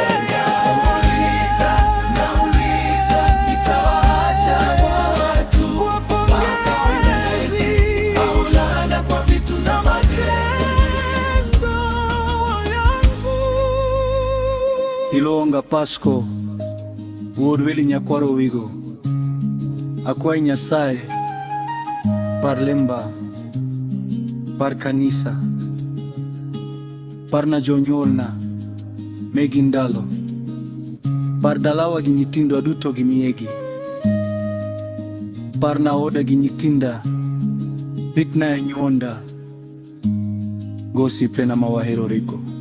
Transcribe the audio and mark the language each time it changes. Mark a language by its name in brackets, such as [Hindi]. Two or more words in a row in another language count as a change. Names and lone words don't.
[Swahili] Nauliza, nauliza, nitawaacha watu Kwa pongezi au laana, kwa vitu na matendo. matendo yangu. Ilonga Pasco, [Luo (Kenya and Tanzania)] wuod Willy Nyakwaro Wigo. Akwai Nyasaye, par lemba, par kanisa, par na jonyuolna, megi ndalo, par dalawa gi nyitindwa duto gi miegi, par na oda gi nyithinda, ritna e nyuonda, go osiepena ma wahero riko.